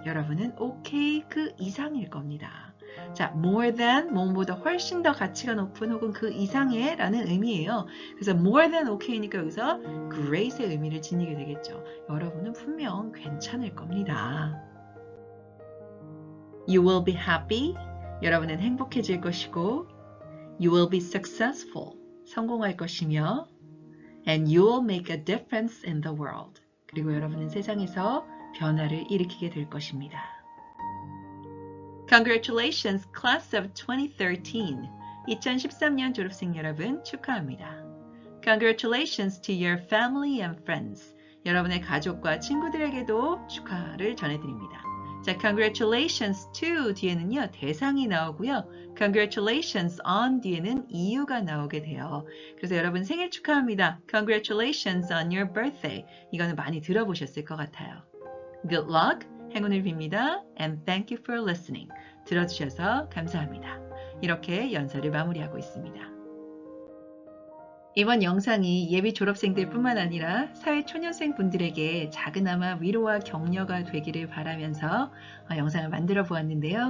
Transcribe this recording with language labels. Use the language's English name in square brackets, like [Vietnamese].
[Korean] 여러분은 okay 그 이상일 겁니다. 자, more than, 뭐보다 훨씬 더 가치가 높은 혹은 그 이상의 라는 의미예요. 그래서 more than okay니까 여기서 great의 의미를 지니게 되겠죠. 여러분은 분명 괜찮을 겁니다. [English] You will be happy. [Korean] 여러분은 행복해질 것이고 [English] You will be successful. [Korean] 성공할 것이며 [English] And you will make a difference in the world. [Korean] 그리고 여러분은 세상에서 변화를 일으키게 될 것입니다. [English] Congratulations, class of 2013. [Korean] 2013년 졸업생 여러분 축하합니다. [English] Congratulations to your family and friends. [Korean] 여러분의 가족과 친구들에게도 축하를 전해드립니다. 자, congratulations to 뒤에는요, 대상이 나오고요. congratulations on 뒤에는 이유가 나오게 돼요. 그래서 여러분 생일 축하합니다. [English] Congratulations on your birthday. [Korean] 이거는 많이 들어보셨을 것 같아요. [English] Good luck. [Korean] 행운을 빕니다. [English] And thank you for listening. [Korean] 들어주셔서 감사합니다. 이렇게 연설을 마무리하고 있습니다. 이번 영상이 예비 졸업생들 뿐만 아니라 사회초년생 분들에게 작은아마 위로와 격려가 되기를 바라면서 영상을 만들어 보았는데요.